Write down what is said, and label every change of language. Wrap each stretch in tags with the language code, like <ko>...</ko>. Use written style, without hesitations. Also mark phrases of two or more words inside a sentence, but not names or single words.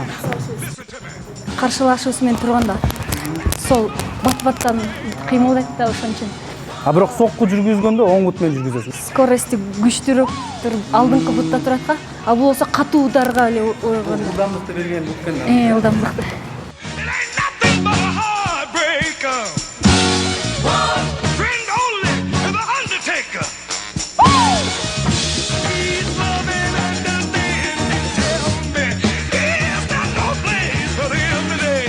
<ky>Каршылашыбыз менен турганда сол бат-баттан кыймылдайт да, ошон үчүн. А бирок сокку жүргүзгөндө оң бут менен жүргүзөсүң. Скорости күчтүүрөөк алдыңкы бутта турат да. А бул болсо катуу ударга эле урганда. Ылдамдыкты берген бут экен. Ылдамдыкты.</ky> <en>It ain't nothing but a heartbreaker. Friend only is the Undertaker. He's loving, understanding, tell me he's got no place for him today.</en>